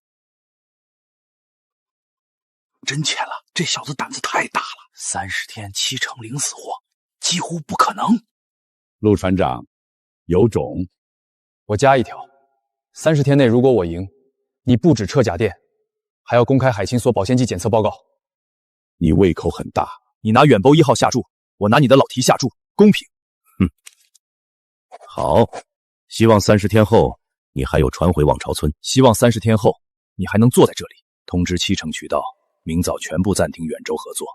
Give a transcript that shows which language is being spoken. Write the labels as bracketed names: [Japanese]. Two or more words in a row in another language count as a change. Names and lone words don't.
[Chinese] 真簽了，這小子膽子太大了。30天7成零死貨，幾乎不可能。陸船長，有種。我加一條，30天內如果我贏，你不止撤假店，還要公開海清所保鮮劑檢測報告。你胃口很大。你拿遠州1號下注，我拿你的老提下注，公平。好，希望30天後你還有船回望潮村，希望30天後你還能坐在這裡。通知7成渠道，明早全部暫停遠州合作。